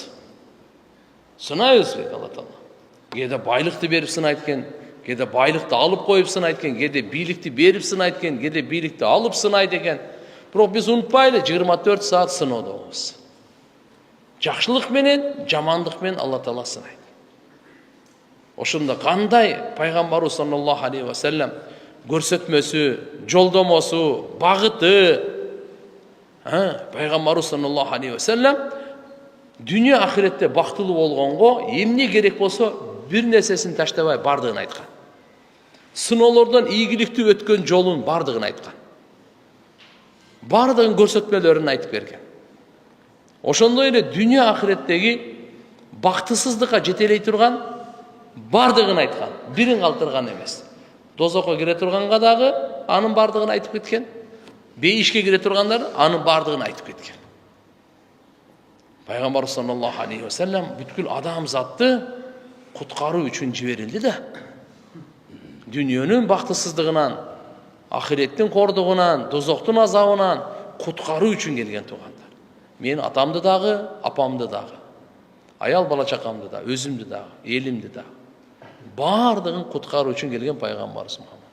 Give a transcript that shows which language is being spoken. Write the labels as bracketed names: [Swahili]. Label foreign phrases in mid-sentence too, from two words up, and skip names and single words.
[Kyrgyz] Сынайбыз дейт Алла Таала. Кээде байлыкты берип сынайт экен, кээде байлыкты алып коюп сынайт экен, кээде бийликти берип сынайт экен, кээде бийликти алып сынайт экен. Бирок биз унутпайлы, 24 саат сыноодобуз. Жакшылык менен, жамандык менен Алла Таала сынайт. Ошондо кандай пайгамбарыбыз [Arabic] صلى الله عليه وسلم [Kyrgyz] көрсөтмөсү, жолдомосу, багыты, пайгамбарыбыз [Arabic] صلى الله عليه وسلم [Kyrgyz] дүние ахиретте бактылуу болгонго эмне керек болсо бир нерсесин таштабай бардыгын айткан. Сыноолордон ийгиликтүү өткөн жолун бардыгын айткан. Бардыгын көрсөтмөлөрүн айтып берген. Ошондой эле дүние ахиреттеги бактысыздыкка жетелей турган бардыгын айткан, бирин калтырган эмес. Дозокко кире турганга дагы анын бардыгын айтып кеткен. Бейишке кире тургандар анын бардыгын айтып кеткен. Пайгамбар [Arabic] صلى الله عليه وسلم [Kyrgyz] бүткүл адамзатты куткаруу үчүн жиберилди да. Дүниөнүн бактысыздыгынан, ахиреттин кордугунан, дозоктун азабынан куткаруу үчүн келген туугандар. Мен атамды дагы, апамды дагы, аял бала чакамды да, өзүмдү дагы, элимди дагы бардыгын куткаруу үчүн келген пайгамбарыбыз Мухаммад.